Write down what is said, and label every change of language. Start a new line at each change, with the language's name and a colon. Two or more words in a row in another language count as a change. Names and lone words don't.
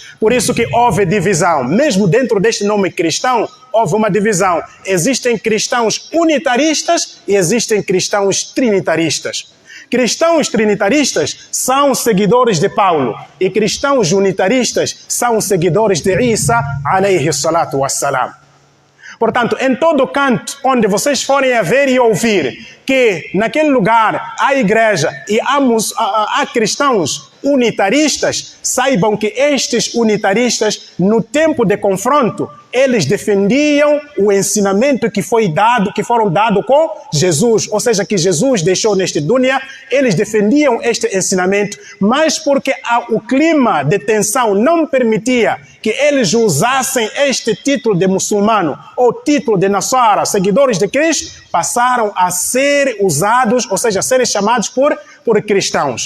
Portuguese: Por isso que houve divisão. Mesmo dentro deste nome cristão, houve uma divisão. Existem cristãos unitaristas e existem cristãos trinitaristas. Cristãos trinitaristas são seguidores de Paulo e cristãos unitaristas são seguidores de Isa,
Arabic: عليه الصلاة والسلام.
Portuguese: Portanto, em todo canto onde vocês forem a ver e ouvir que naquele lugar há igreja e há cristãos unitaristas, saibam que estes unitaristas, no tempo de confronto, eles defendiam o ensinamento que foram dados com Jesus, ou seja, que Jesus deixou neste dunya, eles defendiam este ensinamento, mas porque o clima de tensão não permitia que eles usassem este título de muçulmano ou título de Nasara, seguidores de Cristo, passaram a ser usados, ou seja, a serem chamados por cristãos.